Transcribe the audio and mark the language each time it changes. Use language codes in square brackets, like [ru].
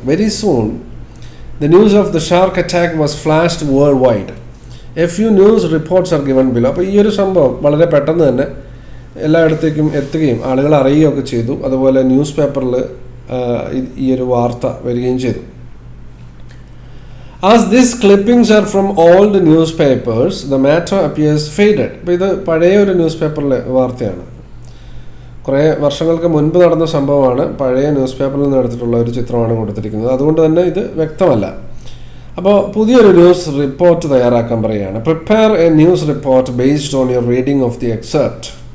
[en] Very soon, the news of the shark attack was flashed worldwide. A few news reports are given below. [ml] അപ്പോൾ ഈ ഒരു സംഭവം വളരെ പെട്ടെന്ന് തന്നെ എല്ലായിടത്തേക്കും എത്തുകയും ആളുകൾ അറിയുകയൊക്കെ ചെയ്തു. അതുപോലെ ന്യൂസ് പേപ്പറിൽ ഈ ഒരു വാർത്ത വരികയും ചെയ്തു. [en] As these clippings are from old newspapers, the matter appears faded. [ml] അപ്പോൾ ഇത് പഴയ ഒരു ന്യൂസ് പേപ്പറിലെ വാർത്തയാണ്. കുറേ വർഷങ്ങൾക്ക് മുൻപ് നടന്ന സംഭവമാണ്. പഴയ ന്യൂസ് പേപ്പറിൽ നിന്ന് എടുത്തിട്ടുള്ള ഒരു ചിത്രമാണ് കൊടുത്തിരിക്കുന്നത്. അതുകൊണ്ട് തന്നെ ഇത് വ്യക്തമല്ല. അപ്പോൾ പുതിയൊരു ന്യൂസ് റിപ്പോർട്ട് തയ്യാറാക്കാൻ പറയുകയാണ്. [en] Prepare a news report based on your reading of the excerpt.